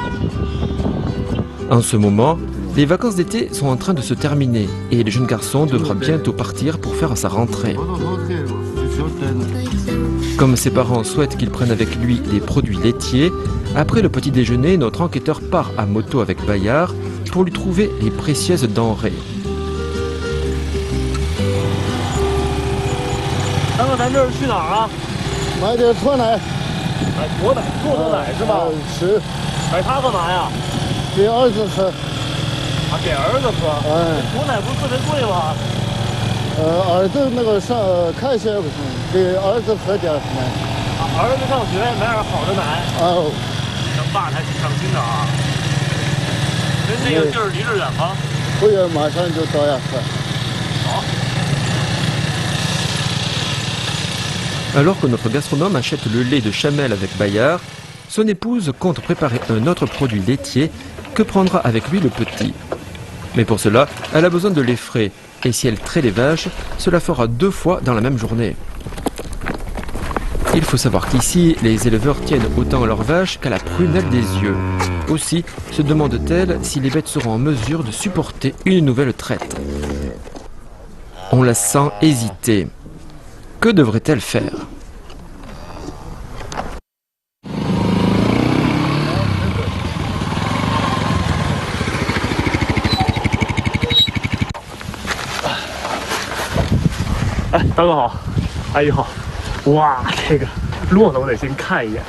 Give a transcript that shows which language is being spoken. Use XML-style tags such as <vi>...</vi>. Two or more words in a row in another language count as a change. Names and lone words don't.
<fr>En ce moment, les vacances d'été sont en train de se terminer et le jeune garçon devra bientôt partir pour faire sa rentrée. Comme ses parents souhaitent qu'il prenne avec lui des produits laitiers, après le petit déjeuner, notre enquêteur part à moto avec Bayard pour lui trouver les précieuses denrées.</fr> <zh>大哥，咱这是去哪儿啊？买点脱奶。买驼奶，骆驼奶是吧？是。买它干嘛呀？给儿子喝。啊，给儿子喝。驼奶不是特别贵吗？儿子那个上开学不行，给儿子喝点奶。儿子上学买点好的奶。哦。咱爸还挺上心的啊。跟那个地儿离着远吗？不远，马上就到呀。好。</zh> <fr>Alors que notre gastronome achète le lait de Chamel avec Bayard, son épouse compte préparer un autre produit laitier que prendra avec lui le petit. Mais pour cela, elle a besoin de lait frais, et si elle traite les vaches, cela fera 2 fois dans la même journée. Il faut savoir qu'ici, les éleveurs tiennent autant leurs vaches qu'à la prunelle des yeux. Aussi se demande-t-elle si les bêtes seront en mesure de supporter une nouvelle traite. On la sent hésiter. Que devrait-elle faire?</fr> <zh>Eh, 大哥好，阿姨好。哇，这个骆驼我得先看一眼。</zh>